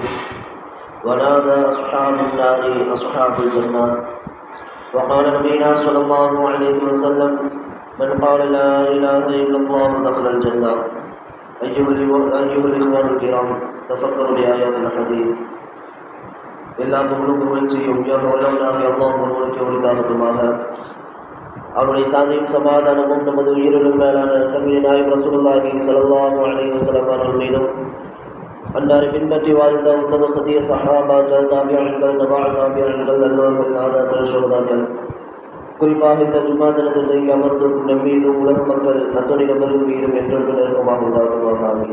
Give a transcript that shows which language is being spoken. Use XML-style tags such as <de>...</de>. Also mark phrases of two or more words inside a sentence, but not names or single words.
<ar>ونادى أصحاب النار أصحاب الجنة. وقال نبينا صلى الله عليه وسلم: من قال لا إله إلا الله دخل الجنة. أيها الإخوان الكرام، تفكروا بآيات الحديث.</ar> <ta>எல்லா புகழும் புகழ்ச்சியும் அல்லாஹ் ஒருவனுக்கு உரித்தாகட்டுமாக. அவருடைய சாந்தியும் சமாதானமும் நமது உயிரிலும் மேலான கண்மணி நாயகம்</ta> <ar>رسول الله صلى الله عليه وسلم</ar> <ta>அவர்கள் மீதும், அன்னாரை பின்பற்றி வாழ்ந்த உத்தம சத்திய சஹாபாக்கள், தாபியீன்கள், தபா தாபியீன்கள், நல்லோர்கள், நாதாக்கள், ஷுஹதாக்கள், குறிப்பாக இந்த ஜும்மா தினத்திற்கு அமர்ந்திருக்கும் நம் மீதும் உலக மக்கள் அத்தனை நபர்கள் மீதும் என்றொன்று நெருக்கமாக உண்டாகுமாக.</ta>